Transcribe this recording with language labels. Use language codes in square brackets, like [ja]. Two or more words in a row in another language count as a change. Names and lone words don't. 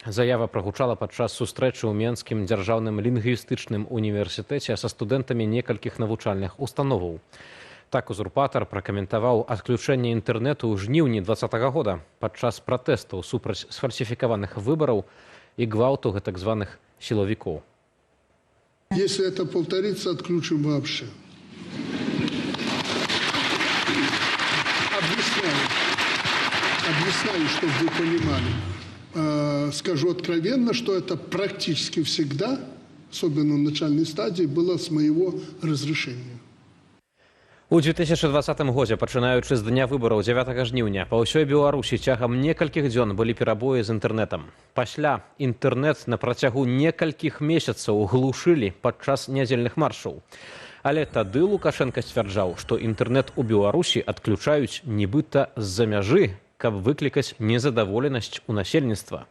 [be] Заява прагучала падчас сустрэчы ў Менскім дзяржаўным лінгвістычным універсітэце са студэнтамі некалькіх навучальных установаў. Так узурпатар пракаментаваў адключэнне інтэрнэту ў жніўні 2020 года падчас пратэстаў супраць сфальсіфікаваных выбараў и гвалту так званых силовиков. [ru] Если это повторится, отключим вообще. Объясняю, чтобы вы понимали. Скажу откровенно, что это практически всегда, особенно в начальной стадии, было с моего разрешения. [be] У 2020 годзе, пачынаючы з дня выбараў 9 жніўня, па ўсёй Беларусі цягам некалькіх дзён былі перабоі з інтэрнэтам. Пасля інтэрнэт на працягу некалькіх месяцаў глушылі падчас нядзельных маршаў. Але тады Лукашенко сцвярджаў, што інтэрнэт у Беларусі адключаюць нібыта з-за мяжы, каб выклікаць незадаволенасць у насельніцтва.